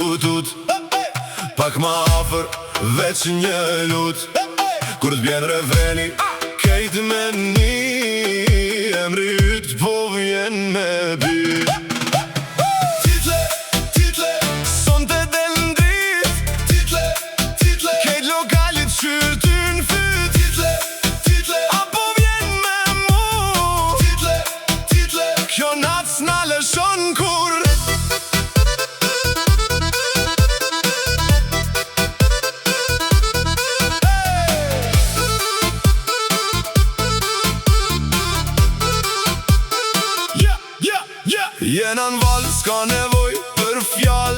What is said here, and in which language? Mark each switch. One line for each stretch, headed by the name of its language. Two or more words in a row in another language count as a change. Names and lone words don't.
Albanian: tut. Pak ma afer, veç një lut. Kur t'bjen refreni, kejt me një emri yt, po vjen me byt.
English: Title, title,
Albanian: son të del ndrit.
English: Title, title,
Albanian: kejt lokalit qyr ty n'fyt.
English: Title, title,
Albanian: apo vjen me mu.
English: Title, title,
Albanian: kjo nac s'na lëshon kur. Jena n'val, s'ka nevoj për fjall.